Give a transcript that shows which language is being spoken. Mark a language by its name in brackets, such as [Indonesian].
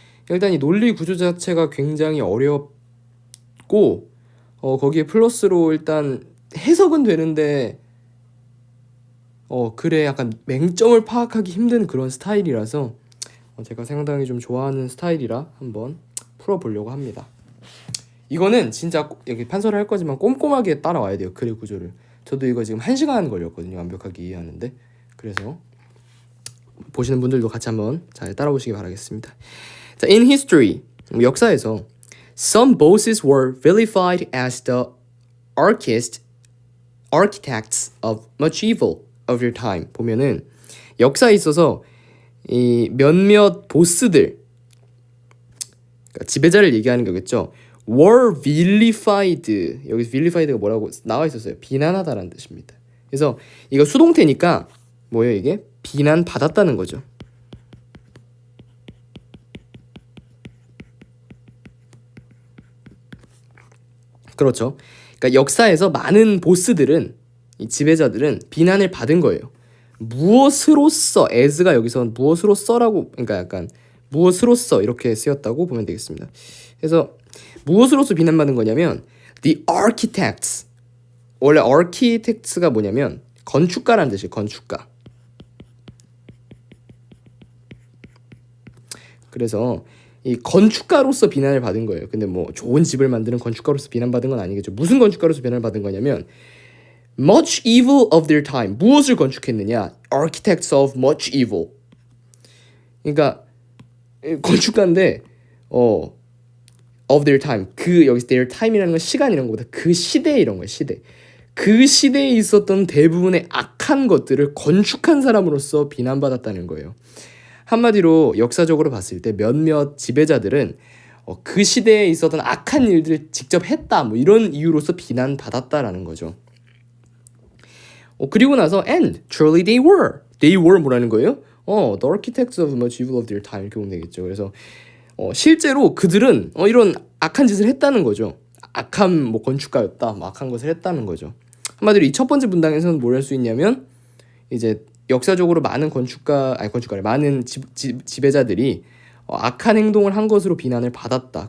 [Korean] 일단 이 논리 구조 자체가 굉장히 어렵고 거기에 플러스로 일단 해석은 되는데 글에 약간 맹점을 파악하기 힘든 그런 스타일이라서 제가 상당히 좀 좋아하는 스타일이라 한번 풀어보려고 합니다. 이거는 진짜 여기 판서를 할 거지만 꼼꼼하게 따라와야 돼요. 글의 구조를. 저도 이거 지금 1시간 걸렸거든요. 완벽하게 이해하는데. 그래서 보시는 분들도 같이 한번 잘 따라오시기 바라겠습니다. [English] 자, in history, [Korean] 역사에서 [English] some bosses were vilified as the architects of much evil of their time. [Korean] 보면은 역사에 있어서 이 몇몇 보스들, 그러니까 지배자를 얘기하는 거겠죠. [English] were vilified. [Korean] 여기서 vilified가 뭐라고 나와 있었어요. 비난하다라는 뜻입니다. 그래서 이거 수동태니까 뭐예요 이게? 비난받았다는 거죠. 그렇죠. 그러니까 역사에서 많은 보스들은, 이 지배자들은 비난을 받은 거예요. 무엇으로써, as가 여기서 무엇으로써라고, 그러니까 약간 무엇으로써 이렇게 쓰였다고 보면 되겠습니다. 그래서 무엇으로써 비난받은 거냐면 [English] the architects. [Korean] 원래 architects가 뭐냐면 건축가라는 뜻이에요. 건축가. 그래서 이 건축가로서 비난을 받은 거예요. 근데 뭐 좋은 집을 만드는 건축가로서 비난받은 건 아니겠죠. 무슨 건축가로서 비난을 받은 거냐면 [English] much evil of their time. [Korean] 무엇을 건축했느냐? [English] architects of much evil. [Korean] 그러니까 건축가인데 [English] of their time. [Korean] 그 여기서 their time이라는 건 시간이라는 것보다 그 시대 이런 거예요. 시대. 그 시대에 있었던 대부분의 악한 것들을 건축한 사람으로서 비난받았다는 거예요. 한마디로 역사적으로 봤을 때 몇몇 지배자들은 그 시대에 있었던 악한 일들을 직접 했다 뭐 이런 이유로서 비난받았다라는 거죠. 그리고 나서 [English] and truly they were [Korean] 뭐라는 거예요? [English] the architects of much evil of their time [Korean] 이렇게 보면 되겠죠. 그래서 실제로 그들은 이런 악한 짓을 했다는 거죠. 악한 뭐 건축가였다, 뭐 악한 것을 했다는 거죠. 한마디로 이 첫 번째 문장에서는 뭘 할 수 있냐면 이제 역사적으로 많은 많은 지배자들이 악한 행동을 한 것으로 비난을 받았다.